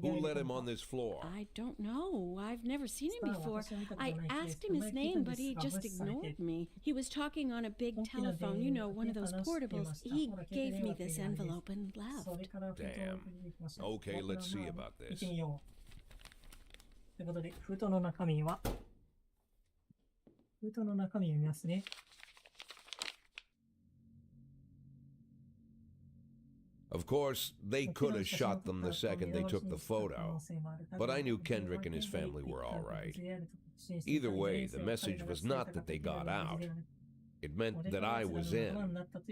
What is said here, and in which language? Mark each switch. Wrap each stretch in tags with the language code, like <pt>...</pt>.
<en>Who let him on this floor? I don't know. I've never seen him before. I asked him his name, but he just ignored me. He was talking on a big telephone, you know, one of those portables. He gave me this envelope and left. Damn. Okay, let's see about this.</en> <ja>ということで、封筒の中身を見ますね。</ja> <en>Of course, they could have shot them the second they took the photo, but I knew Kendrick and his family were all right. Either way, the message was not that they got out. It meant that I was in.</en>